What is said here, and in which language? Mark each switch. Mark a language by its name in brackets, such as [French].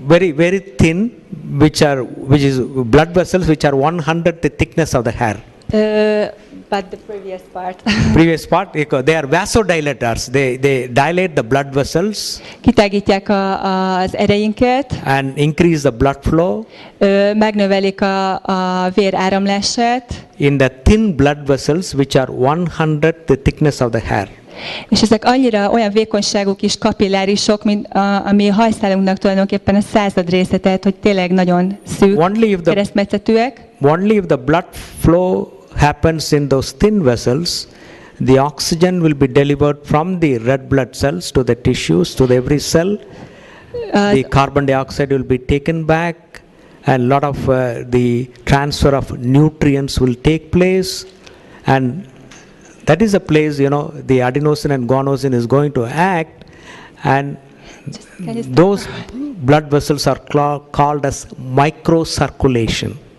[English] very, very thin, which is blood vessels which are 1/100th the thickness of the hair. But the previous part. Previous part, they are vasodilators. They dilate the blood vessels. [Hungarian] Kitágítják az ereinket. [English] And increase the blood flow. [Hungarian] Megnövelik a vér áramlását. [English] In the thin blood vessels, which are 1/100th the thickness of the hair. [Hungarian] És ezek annyira olyan vékonyságú kis kapillárisok, mint ami a hajszálunknak tulajdonképpen a 100. része, tehát hogy tényleg nagyon szűk, keresztmetszetűek. [English] Only if the blood flow happens in those thin vessels, the oxygen will be delivered from the red blood cells to the tissues, to every cell. The carbon dioxide will be taken back, and lot of the transfer of nutrients will take place, and that is a place, the adenosine and guanosine is going to act, and those blood vessels are called as microcirculation.